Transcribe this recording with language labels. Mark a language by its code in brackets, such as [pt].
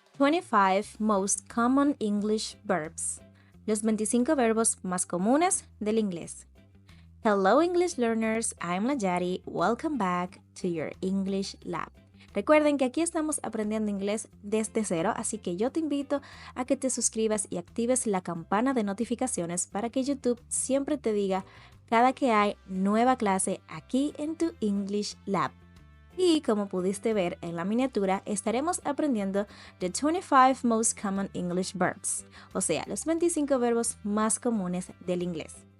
[en] 25 most common English verbs. [es] Los 25 verbos más comunes del inglés. [en] Hello English learners, I'm Layari. Welcome back to your English Lab. [es] Recuerden que aquí estamos aprendiendo inglés desde cero, así que yo te invito a que te suscribas y actives la campana de notificaciones para que YouTube siempre te diga cada que hay nueva clase aquí en tu English Lab. Y como pudiste ver en la miniatura, estaremos aprendiendo [en] the 25 most common English verbs, [es] o sea, los 25 verbos más comunes del inglés.